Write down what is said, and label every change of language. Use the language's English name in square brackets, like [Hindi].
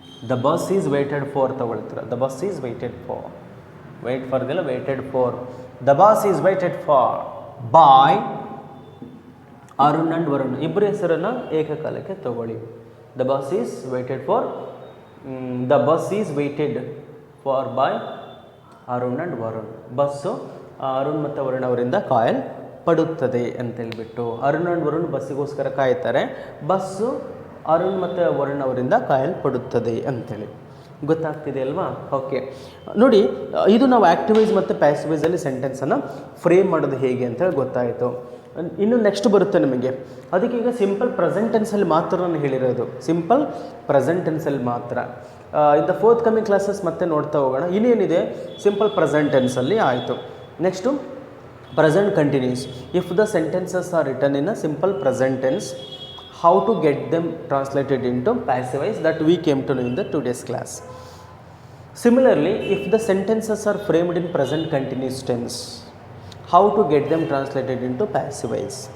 [English] The bus is waited for ತಗೊಳ್ತೀರ. The bus is waited for. Wait for ದಿಲ್ಲ, waited for. The bus is waited for by Arun and Varun. [Kannada] ಇಬ್ಬರ ಹೆಸರನ್ನು ಏಕಕಾಲಕ್ಕೆ ತಗೊಳ್ಳಿ. [English] The bus is waited for. The bus is waited for by Arun and Varun. [Kannada] Bus Arun ಮತ್ತು ವರುಣ್ ಅವರಿಂದ ಕಾಯಲ್ಪಡುತ್ತದೆ ಅಂತೇಳ್ಬಿಟ್ಟು Arun and Varun ಬಸ್ಸಿಗೋಸ್ಕರ ಕಾಯ್ತಾರೆ. Bus Arun ಮತ್ತು ವರುಣ್ ಅವರಿಂದ ಕಾಯಲ್ಪಡುತ್ತದೆ ಅಂತೇಳಿ. ಗೊತ್ತಾಗ್ತಿದೆ ಅಲ್ವಾ? ಓಕೆ, ನೋಡಿ, ಇದು ನಾವು ಆ್ಯಕ್ಟಿವೈಸ್ ಮತ್ತು ಪ್ಯಾಸಿವೈಸಲ್ಲಿ ಸೆಂಟೆನ್ಸನ್ನು ಫ್ರೇಮ್ ಮಾಡೋದು ಹೇಗೆ ಅಂತೇಳಿ ಗೊತ್ತಾಯಿತು. ಇನ್ನು ನೆಕ್ಸ್ಟ್ ಬರುತ್ತೆ ನಮಗೆ. ಅದಕ್ಕೆ ಈಗ ಸಿಂಪಲ್ ಪ್ರೆಸೆಂಟ್ ಟೆನ್ಸಲ್ಲಿ ಮಾತ್ರ ನಾನು ಹೇಳಿರೋದು, ಸಿಂಪಲ್ ಪ್ರೆಸೆಂಟ್ ಟೆನ್ಸಲ್ಲಿ ಮಾತ್ರ. [English] in the forthcoming classes [Kannada] ಮತ್ತೆ ನೋಡ್ತಾ ಹೋಗೋಣ. ಇನ್ನೇನಿದೆ? ಸಿಂಪಲ್ ಪ್ರೆಸೆಂಟ್ ಟೆನ್ಸಲ್ಲಿ ಆಯಿತು. [English] Next present continuous. If the sentences are written in a simple present tense, how to get them translated into passive, that we came to know in the today's class. Similarly, if the sentences are framed in present continuous tense, how to get them translated into passive.